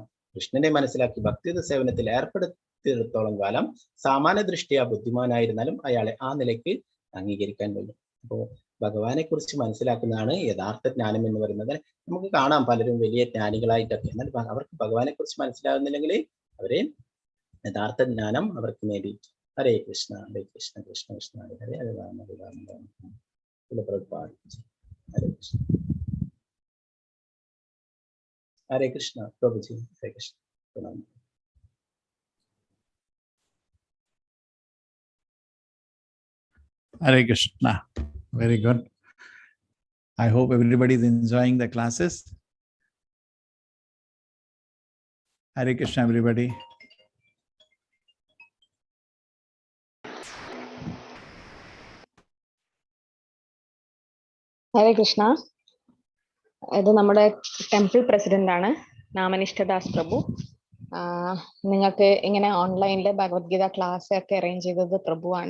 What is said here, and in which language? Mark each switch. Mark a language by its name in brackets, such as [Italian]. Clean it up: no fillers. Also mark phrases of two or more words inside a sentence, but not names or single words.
[Malayalam] കൃഷ്ണനെ മനസ്സിലാക്കി ഭക്തിയുത സേവനത്തിൽ ഏർപ്പെടുത്തിയിടത്തോളം കാലം സാമാന്യ ദൃഷ്ടിയ ബുദ്ധിമാനായിരുന്നാലും അയാളെ ആ നിലയ്ക്ക് അംഗീകരിക്കാൻ കഴിയും. അപ്പോൾ ഭഗവാനെ കുറിച്ച് മനസ്സിലാക്കുന്നതാണ് യഥാർത്ഥ ജ്ഞാനം എന്ന് പറയുന്നത്. നമുക്ക് കാണാം പലരും വലിയ ജ്ഞാനികളായിട്ടൊക്കെ, എന്നാൽ അവർക്ക് ഭഗവാനെ കുറിച്ച് മനസ്സിലാകുന്നില്ലെങ്കിൽ അവരെ യഥാർത്ഥ ജ്ഞാനം അവർക്ക് നേടി. ഹരേ കൃഷ്ണ ഹരേ കൃഷ്ണ കൃഷ്ണ കൃഷ്ണ ഹരേ ഹരേ ഹരേ രാമ ഹരേ രാമ രാമ ഹരേ കൃഷ്ണ. ഹരേ കൃഷ്ണ പ്രഭുജി. ഹരേ കൃഷ്ണ. [English] Hare Krishna. Very good. I hope everybody is enjoying the classes. Hare Krishna, everybody. [Malayalam] ഹരേ കൃഷ്ണ. ഇത് നമ്മുടെ [English] temple president [Malayalam] ആണ് നാമനിഷ്ഠദാസ് പ്രഭു. നിങ്ങൾക്ക് ഇങ്ങനെ ഓൺലൈനിൽ ഭഗവത്ഗീത ക്ലാസ് ഒക്കെ അറേഞ്ച് ചെയ്തത് പ്രഭുവാണ്.